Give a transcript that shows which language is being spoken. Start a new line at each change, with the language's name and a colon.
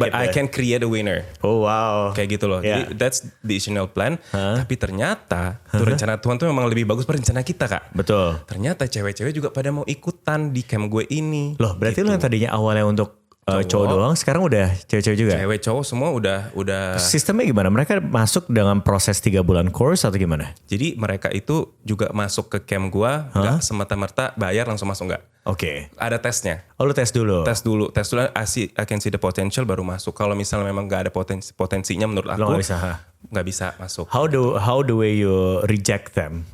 English: But I can create a winner. Oh wow.
Indonesian: Kayak gitu loh. Jadi that's the additional plan. Tapi ternyata tuh rencana Tuhan tuh memang lebih bagus pada rencana kita, Kak. Betul. Ternyata cewek-cewek juga pada mau ikutan di camp gue ini. Loh berarti gitu. lo yang tadinya awalnya untuk cowok doang, sekarang udah cewek-cewek juga? Cewek cowok semua udah. Sistemnya gimana? Mereka masuk dengan proses 3 bulan course atau gimana? Jadi mereka itu juga masuk ke camp gue, gak semata-merta bayar langsung masuk, gak. Oke. Ada tesnya. Oh lu tes dulu?
English: Tes dulu
Indonesian: I can see the potential baru masuk. Kalau misalnya memang gak ada potensinya menurut aku, gak bisa masuk.
English: How the way you reject them?